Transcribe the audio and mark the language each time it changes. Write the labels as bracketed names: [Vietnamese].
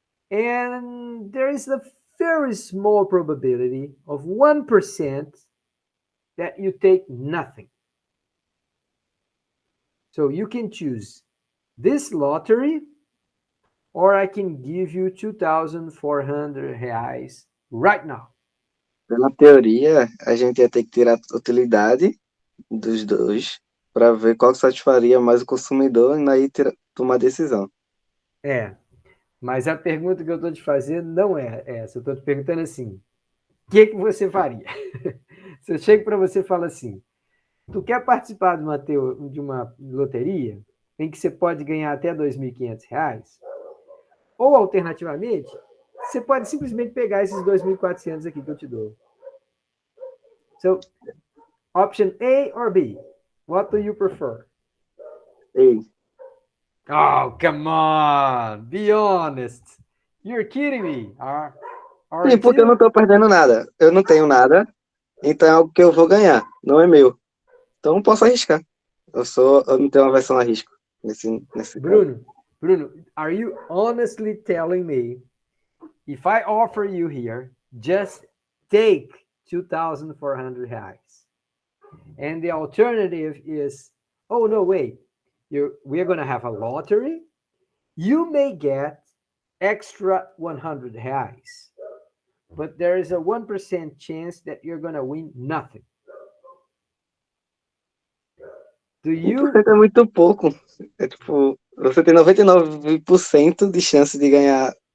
[English] And there is a very small probability of 1% that you take nothing. So you can choose this lottery, or I can give you R$ 2,400 right now. [Portuguese] Pela teoria, a gente ia ter que tirar a utilidade dos dois para ver qual que satisfaria mais o consumidor e aí tomar a decisão. Mas a pergunta que eu estou te fazendo não é essa. Eu estou te perguntando assim, o que você faria? Se eu chego para você e falo assim, tu quer participar de uma loteria em que você pode ganhar até R$ 2.500? Ou, alternativamente, você pode simplesmente pegar esses 2.400 aqui que eu te dou. [English] So, option A or B? What do you prefer? Ei, Oh, come on! Be honest! You're kidding me! [Portuguese] sim, porque eu não estou perdendo nada. Eu não tenho nada, então é algo que eu vou ganhar, não é meu. Então eu posso arriscar. Eu não tenho uma versão a risco nesse caso. [English] Bruno, are you honestly telling me if I offer you here, just take R$ 2,400, and the alternative is, oh no, wait, we're going to have a lottery, you may get extra R$ 100, but there is a 1% chance that you're going to win nothing. Do you? [Portuguese] 1% é muito pouco. É tipo, você tem 99% de chance de ganhar